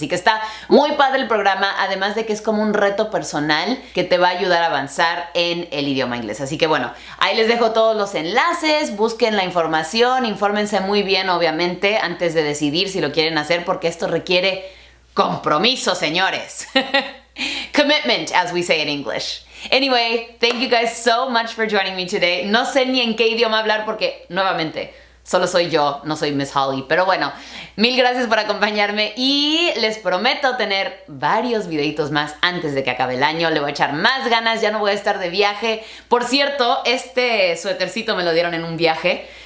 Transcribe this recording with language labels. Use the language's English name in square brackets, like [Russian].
[Spanish] Así que está muy padre el programa, además de que es como un reto personal que te va a ayudar a avanzar en el idioma inglés. Así que bueno, ahí les dejo todos los enlaces, busquen la información, infórmense muy bien, obviamente, antes de decidir si lo quieren hacer, porque esto requiere compromiso, señores. [English] Commitment, as we say in English. Anyway, thank you guys so much for joining me today. [Spanish] No sé ni en qué idioma hablar porque, nuevamente, solo soy yo, no soy Miss Holly. Pero bueno, mil gracias por acompañarme y les prometo tener varios videitos más antes de que acabe el año. Le voy a echar más ganas, ya no voy a estar de viaje. Por cierto, este suétercito me lo dieron en un viaje.